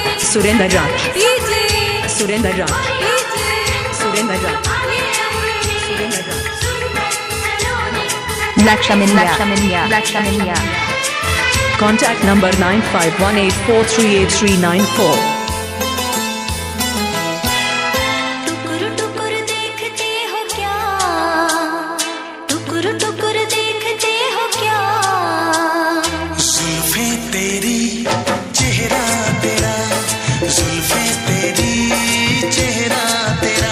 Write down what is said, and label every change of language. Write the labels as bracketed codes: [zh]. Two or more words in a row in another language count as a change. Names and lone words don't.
[hi] सुरेंद्र राज, सुरेंद्र राज, सुरेंद्र राज, सुरेंद्र राज। [en] Lakshmanya. Contact number 9518438394. [hi] टुकुर टुकुर देखते हो क्या, टुकुर टुकुर देखते हो क्या, जुल्फे तेरी चेहरा तेरा, जुल्फे तेरी चेहरा तेरा,